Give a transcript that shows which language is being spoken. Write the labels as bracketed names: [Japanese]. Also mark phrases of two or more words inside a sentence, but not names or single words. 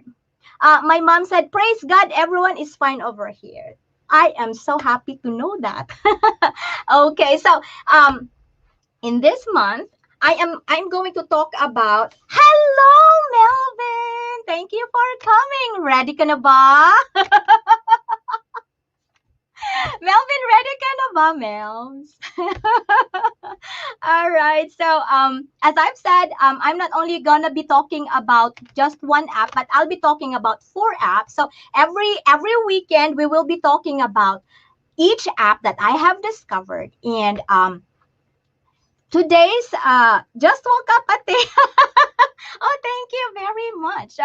[English] My mom said, "Praise God, everyone is fine over here." I am so happy to know that. Okay, so in this month, I'm going to talk about. Hello, Melvin. Thank you for coming. [Filipino] Ready ka na ba? Melvin, ready ka na ba, Melms? [English] All right. So, as I've said, I'm not only gonna be talking about just one app, but I'll be talking about 4 apps. So every weekend, we will be talking about each app that I have discovered. And today's just woke up at the oh, thank you very much.